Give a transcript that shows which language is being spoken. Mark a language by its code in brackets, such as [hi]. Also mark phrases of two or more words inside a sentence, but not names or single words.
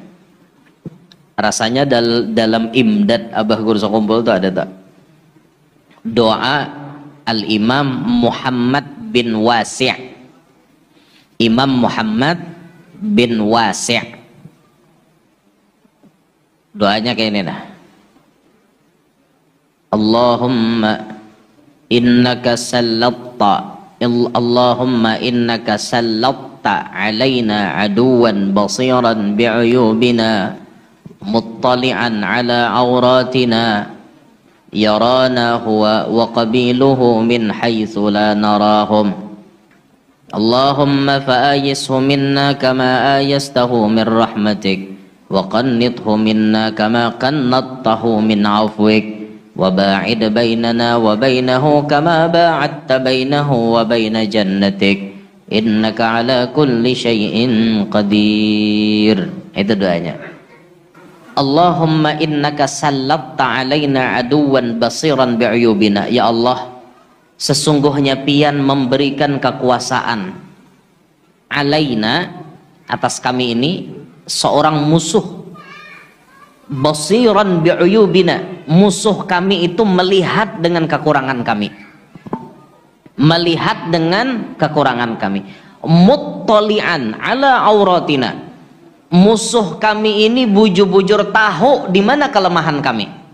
[bjn] Rasanya dalam Imdad Abah Guru Sakumpul tuh ada tak? [id] Doa Al-Imam Muhammad bin Wasi'. Imam Muhammad bin Wasi'. [bjn] Doanya kayak ini nah. [ar] اللهم إنك سلطت علينا عدوا بصيرا بعيوبنا مطلعا على عوراتنا يرانا هو وقبيله من حيث لا نراهم اللهم فآيسه منا كما آيسته من رحمتك وقنطه منا كما قنطته من عفوك وباعد بيننا وبينه كما باعدت بينه وبين جنتك إنك على كل شيء قدير. [id] Itu doanya. [ar] اللهم إنك سلطت علينا عدوا بصيرا بعيوبنا. [id] Ya Allah, [bjn] sesungguhnya pian memberikan kekuasaan alaina, atas kami ini, seorang musuh, [ar] بصيرا بعيوبنا, [bjn] musuh kami itu melihat dengan kekurangan kami, melihat dengan kekurangan kami, [ar] مطلعا على عوراتنا, [bjn] musuh kami ini bujur-bujur tahu di mana kelemahan kami,